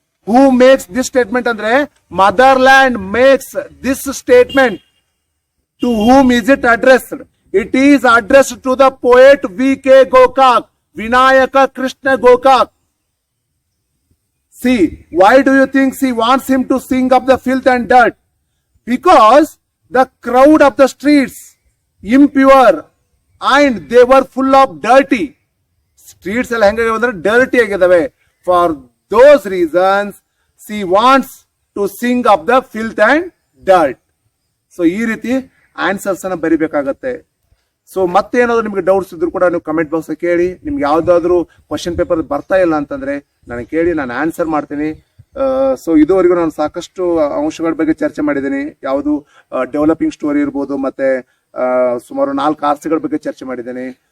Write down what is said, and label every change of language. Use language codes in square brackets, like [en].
[en] Who makes this statement ಅಂದ್ರೆ motherland makes this statement. To whom is it addressed? It is addressed to the poet V.K. Gokak, Vinayaka Krishna Gokak. See, why do you think she wants him to sing of the filth and dirt? Because the crowd of the streets impure and they were full of dirty. [kn] Streets ಎಲ್ಲ ಹೆಂಗಾಗಿವೆ ಅಂದ್ರೆ dirty ಆಗಿದಾವೆ. [en] For those reasons she wants to sing of the filth and dirt. [kn] So ಈ ರೀತಿ answers ಅನ್ನ ಬರಿಬೇಕಾಗತ್ತೆ. So ಮತ್ತೇನಾದ್ರು ನಿಮ್ಗೆ doubts ಇದ್ರು ಕೂಡ ನೀವು ಕಮೆಂಟ್ ಬಾಕ್ಸ್ ಕೇಳಿ. ನಿಮ್ಗೆ ಯಾವ್ದಾದ್ರು ಕ್ವಶನ್ ಪೇಪರ್ ಬರ್ತಾ ಇಲ್ಲ ಅಂತಂದ್ರೆ ನನಗೆ ಕೇಳಿ, ನಾನು ಆನ್ಸರ್ ಮಾಡ್ತೀನಿ. ಸೊ ಇದುವರೆಗೂ ನಾನು ಸಾಕಷ್ಟು ಅಂಶಗಳ ಬಗ್ಗೆ ಚರ್ಚೆ ಮಾಡಿದ್ದೀನಿ. ಯಾವುದು ಡೆವಲಪಿಂಗ್ ಸ್ಟೋರಿ ಇರ್ಬೋದು, ಮತ್ತೆ ಸುಮಾರು 4 ಆರ್ಸಿಗಳ ಬಗ್ಗೆ ಚರ್ಚೆ ಮಾಡಿದ್ದೀನಿ.